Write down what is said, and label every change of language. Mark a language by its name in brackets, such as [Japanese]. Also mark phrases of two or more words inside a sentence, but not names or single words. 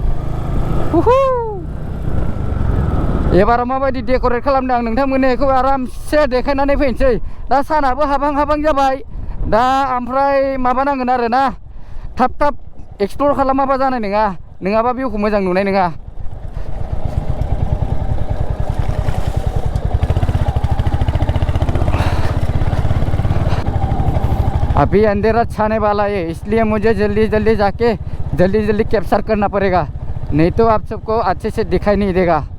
[Bodo] एबाराव माबायदि डेक'रेट खालामदों आं नोंथांमोननो बेखौ आरामसे देखायनानै फैनोसै। दा सानाबो हाबहां हाबहां जाबाय दा, ओमफ्राय माबा नांगोन आरो ना, थाब थाब एक्सप्लर खालामाबा जानाय नङा, नङाबा भिउखौ मोजां नुनाय नङा। [Hindi] अभी अंधेरा छाने वाला है, इसलिए मुझे जल्दी जल्दी जाके जल्दी जल्दी कैप्चर करना पड़ेगा, नहीं तो आप सबको अच्छे से दिखाई नहीं देगा।